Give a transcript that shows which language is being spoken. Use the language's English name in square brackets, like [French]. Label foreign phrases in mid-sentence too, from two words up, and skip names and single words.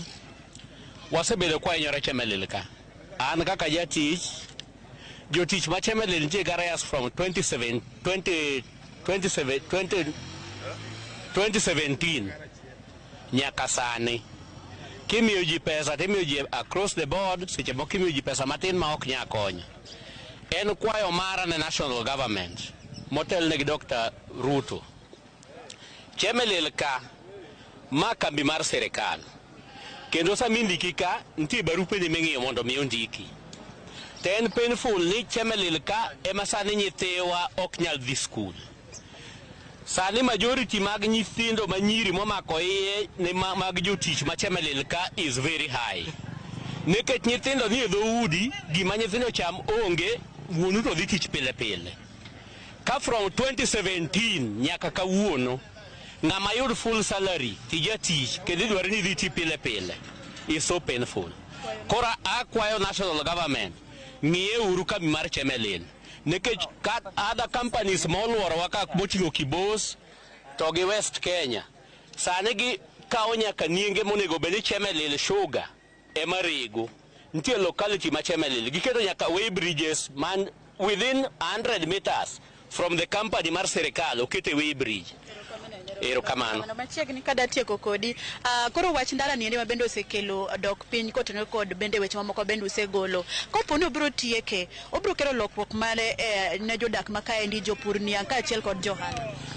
[Luo (Kenya and Tanzania)] Wasebedo kwa inyore Chemelil ka. An kaka jatich, jotich ma Chemelil nitie garayas from 2017 nyaka sani. Kimiyo ji pesa, timiyo ji [English] across the board, [Luo (Kenya and Tanzania)] seche moko kimiyo ji pesa matin ma ok nya konyo. En kwayo mara ne [English] national government, [Luo (Kenya and Tanzania)] motel negi Dr. Ruto. Chemelil ka, ma kambi mar serikal. Kendo sami ndiki ka, nti barupe ni ming'iyo mondo miyo ndiki. To en painful ni Chemelil ka, ema sani nyithiwa ok nyal dhi skul. Sani majority mag nyithindo manyiri momako iye ne mag jotich ma Chemelil ka [English] is very high. [Luo (Kenya and Tanzania)] Nikech nyithindo ni dho udi, gima nyithindo cham onge, wuonu to dhi tich pile pile. Ka from 2017 nyaka kawuono, ng'ama yud [English] full salary [Luo (Kenya and Tanzania)] tija tich kendo dwaro ni dhi pile pile [English] is so painful. [Luo (Kenya and Tanzania)] Kora akwayo [English] national government [Luo (Kenya and Tanzania)] ng'iye uru kambi mar Chemelil nikech [English] other companies [Luo (Kenya and Tanzania)] moluoro waka moting'o Kibos to gi West Kenya sani gi kawo nyaka nienge monego bed ni Chemelil sugar ema rego. Nitie locality ma Chemelil giketo nyaka [English] way bridges [Luo (Kenya and Tanzania)] man [English] within 100 meters from the company [Luo (Kenya and Tanzania)] mar serikal okete [English] way bridge. [Luo (Kenya and Tanzania)] Erokamano. Machiegni kada tieko kodi. Koro wach ndara ni ende ma bende osekelo dok piny kotenore kod bende weche mamoko bende usegolo. Koponi obiro tieke, obiro kelo lokruok mane ne jodak makaendi jopur niang kaachiel kod johala.